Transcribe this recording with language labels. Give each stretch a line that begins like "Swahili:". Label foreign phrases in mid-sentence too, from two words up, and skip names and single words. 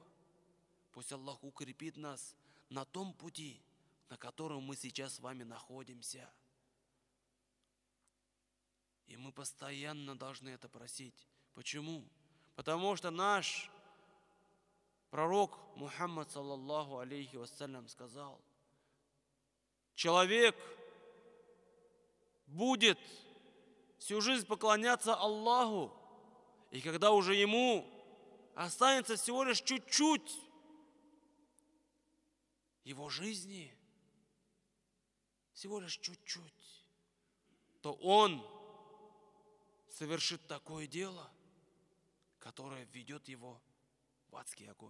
Russian: Пусть Аллах укрепит нас на том пути, на котором мы сейчас с вами находимся. И мы постоянно должны это просить. Почему? Потому что наш пророк Мухаммад,
Arabic: صلى الله عليه وسلم,
Russian: сказал: человек будет всю жизнь поклоняться Аллаху, и когда уже ему останется всего лишь чуть-чуть его жизни, всего лишь чуть-чуть, то он совершит такое дело, которое введет его в адский огонь.